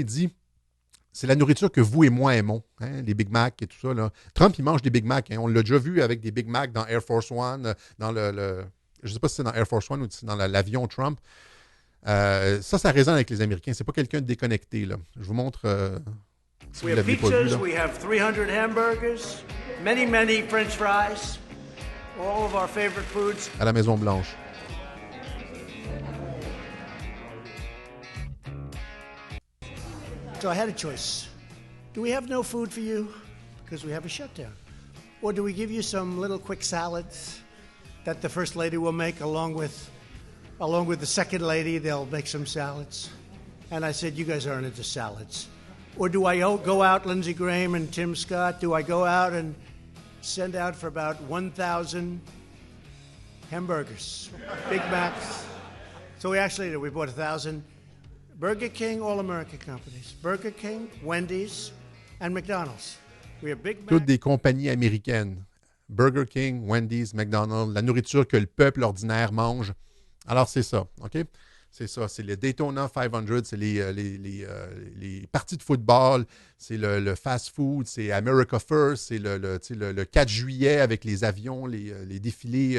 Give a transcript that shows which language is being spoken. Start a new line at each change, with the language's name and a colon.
French: Il dit, c'est la nourriture que vous et moi aimons. Hein, les Big Mac et tout ça. Là. Trump, il mange des Big Mac. Hein. On l'a déjà vu avec des Big Mac dans Air Force One, dans je ne sais pas si c'est dans Air Force One ou si c'est dans l'avion Trump. Ça résonne avec les Américains. C'est pas quelqu'un de déconnecté. Là. Je vous montre... si
English: We
French: vous
English: have
French: l'avez pas vu,
English: pizzas,
French: là.
English: we have 300 hamburgers, many French fries, all of our favorite foods.
French: À la Maison-Blanche.
English: So I had a choice. Do we have no food for you because we have a shutdown? Or do we give you some little quick salads that the First Lady will make along with the Second Lady? They'll make some salads. And I said, you guys aren't into salads. Or do I go out, Lindsey Graham and Tim Scott, do I go out and send out for about 1,000 hamburgers, Big Macs? So we actually did. We bought 1,000 Burger King, all American companies. Burger King, Wendy's, and McDonald's. We have Big Mac.
French: Toutes des compagnies américaines. Burger King, Wendy's, McDonald's, la nourriture que le peuple ordinaire mange. Alors, c'est ça, OK? C'est ça, c'est le Daytona 500, c'est les parties de football, c'est le fast-food, c'est America First, c'est le 4 juillet avec les avions, les défilés.